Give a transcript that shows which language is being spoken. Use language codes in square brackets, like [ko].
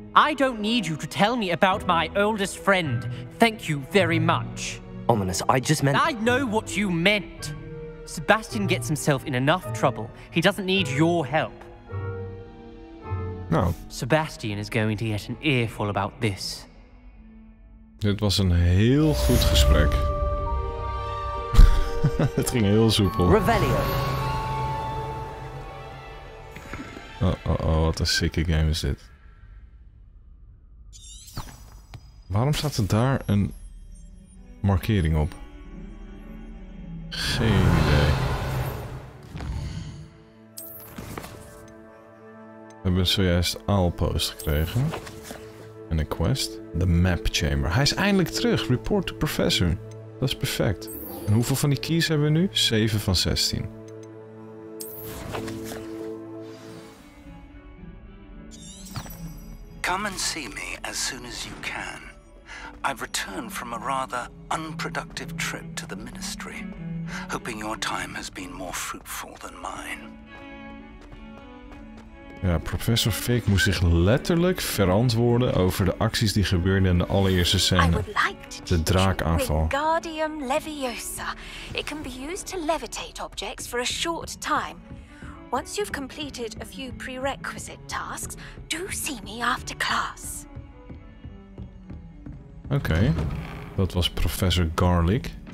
[en] I don't need you to tell me about my oldest friend. Thank you very much. Ominous, I just meant... I know what you meant. Sebastian gets himself in enough trouble. He doesn't need your help. [nl] Nou, [en] Sebastian is going to get an earful about this. [nl] dit was een heel goed gesprek. Het ging heel soepel. Revelio. Oh, wat een sicke game is dit. Waarom staat er daar een markering op? Geen idee. We hebben zojuist aalpost gekregen. En een quest. The Map Chamber. Hij is eindelijk terug. Report to Professor. Dat is perfect. En hoeveel van die keys hebben we nu? 7 van 16. [en] Come and see me as soon as you can. I've returned from a rather unproductive trip to the ministry, hoping your time has been more fruitful than mine. [nl] Ja, professor Fig moest zich letterlijk verantwoorden over de acties die gebeurden in de allereerste scène. De draakaanval. [en] Wingardium Leviosa. It can be used to levitate objects for a short time. Once you've completed a few prerequisite tasks, do see me after class. [nl] Oké, dat was professor Garlic.